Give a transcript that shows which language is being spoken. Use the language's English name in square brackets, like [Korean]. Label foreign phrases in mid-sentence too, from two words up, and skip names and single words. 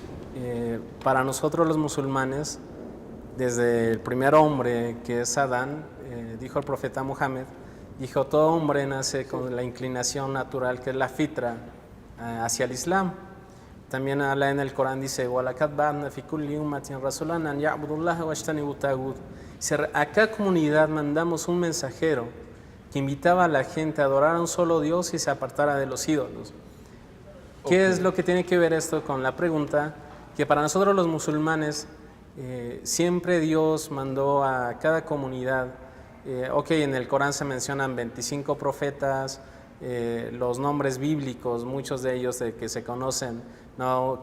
[Spanish] para nosotros los musulmanes, desde el primer hombre que es Adán, dijo el profeta Muhammad, dijo, todo hombre nace con la inclinación natural que es la fitra hacia el Islam. También Allah en el Corán dice, [Arabic] وَلَقَدْ بَعَثْنَا فِي كُلِّ أُمَّةٍ رَسُولًا أَنْ يَعْبُدُوا اللَّهَ وَاجْتَنِبُوا الطَّاغُوتَ. [Spanish] A cada comunidad mandamos un mensajero que invitaba a la gente a adorar a un solo Dios y se apartara de los ídolos. ¿Qué es lo que tiene que ver esto con la pregunta? Que para nosotros los musulmanes siempre Dios mandó a cada comunidad, en el Corán se mencionan 25 profetas, los nombres bíblicos, muchos de ellos que se conocen, ¿no?